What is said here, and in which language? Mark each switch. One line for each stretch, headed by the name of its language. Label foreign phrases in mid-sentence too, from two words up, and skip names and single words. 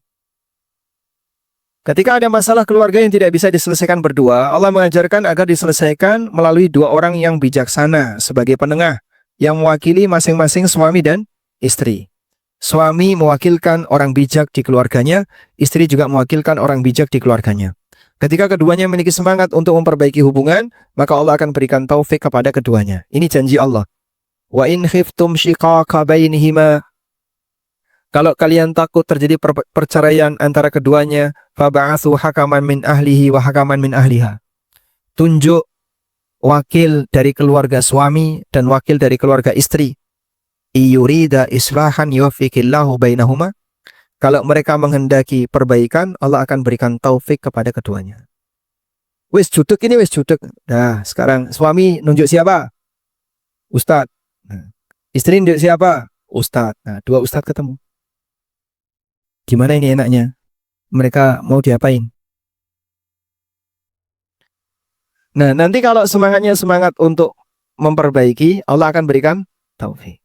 Indonesian: Ketika ada masalah keluarga yang tidak bisa diselesaikan berdua, Allah mengajarkan agar diselesaikan melalui dua orang yang bijaksana sebagai penengah, yang mewakili masing-masing suami dan istri. Suami mewakilkan orang bijak di keluarganya, istri juga mewakilkan orang bijak di keluarganya. Ketika keduanya memiliki semangat untuk memperbaiki hubungan, maka Allah akan berikan taufik kepada keduanya. Ini janji Allah.
Arabic: Wa in khiftum shiqaqa bainihima,
Indonesian: kalau kalian takut terjadi perceraian antara keduanya,
Arabic: فابعثوا حكما من أهله وحكما من أهلها.
Indonesian: Tunjuk wakil dari keluarga suami dan wakil dari keluarga istri.
Arabic: Iyurida islahan yuwaffiqillahu bainahuma.
Indonesian: Kalau mereka menghendaki perbaikan, Allah akan berikan taufik kepada keduanya.
Javanese: Wis judek ini, wis judek.
Indonesian: Nah, sekarang suami nunjuk siapa? Ustadz. Nah, istri nunjuk siapa? Ustadz. Nah, dua ustadz ketemu. Gimana ini enaknya? Mereka mau diapain? Nah, nanti kalau semangatnya semangat untuk memperbaiki, Allah akan berikan taufik.